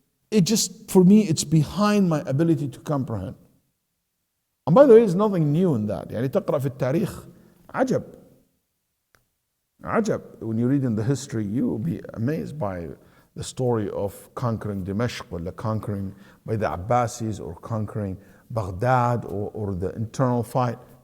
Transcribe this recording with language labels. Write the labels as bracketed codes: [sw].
[en] It just, for me, it's behind my ability to comprehend. And by the way, there's nothing new in that. [ar] يعني تقرأ في التاريخ عجب. [en] When you read in the history, you will be amazed by the story of conquering Dimashq, or conquering by the Abbasis, or conquering Baghdad, or the internal fight.